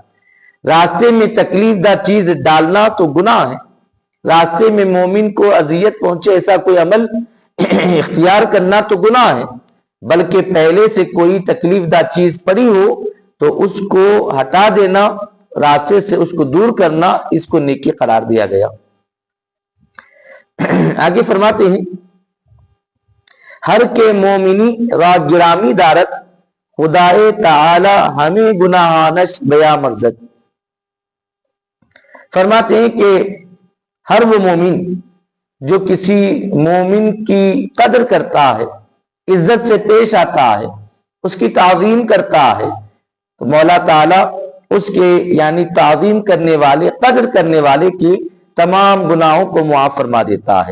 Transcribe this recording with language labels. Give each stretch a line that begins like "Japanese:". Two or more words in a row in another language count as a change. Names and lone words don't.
Urdu: راستے میں تکلیف دہ چیز ڈالنا تو گناہ ہے، راستے میں مومن کو اذیت پہنچے ایسا کوئی عمل اختیار کرنا تو گناہ ہے، بلکہ پہلے سے کوئی تکلیف دہ چیز پڑی ہو تو اس کو ہٹا دینا، راستے سے اس کو دور کرنا، اس کو نیکی قرار دیا گیا۔ آگے فرماتے ہیں
Persian: ہر کے مومنی را گرامی دارت، خدائے تعالی ہمیں گناہانش بیا مرزد۔
Urdu: فرماتے ہیں کہ ہر وہ مومن جو کسی مومن کی قدر کرتا ہے، عزت سے پیش آتا ہے، اس کی تعظیم کرتا ہے، تو مولا تعالیٰ اس کے یعنی تعظیم کرنے والے، قدر کرنے والے کی تمام گناہوں کو معاف فرما دیتا ہے۔